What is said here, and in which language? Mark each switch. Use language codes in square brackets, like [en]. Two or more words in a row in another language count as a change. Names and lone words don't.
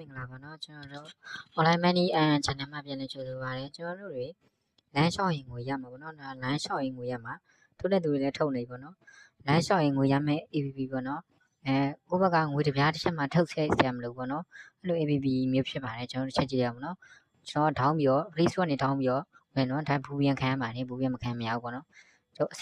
[my] လာပါနော်ကျွန်တော်တို့ [en] online money and channel [my] မှာပြန်လည်ကြိုဆိုပါရစေကျွန်တော်တို့တွေလမ်းလျှောက်ရင်ငွေရမှာပေါ့နော်လမ်းလျှောက်ရင်ငွေရမှာထုတ်တဲ့သူတွေလည်းထုတ်နေပေါ့နော်လမ်းလျှောက်ရင်ငွေရမယ် APP ပေါ့နော်ကိုယ့်ဘက်ကငွေတစ်ပြားတစ်ချက်မှထုတ်ဆက်ရမ လို့ပေါ့နော်အဲ့လို APP မျိုးဖြစ်ပါတယ်ကျွန်တော်တို့ချက်ကြည့်ရအောင်နော်ကျွန်တော်ထောင်းပြီးတော့ Play Store နဲ့ထောင်းပြီးတော့ဝင်တော့ဒါဘူပြန်ခံရပါတယ်ဘူပြန်မခံမရဘူးပေါ့နော်ကျွန်တော်အစ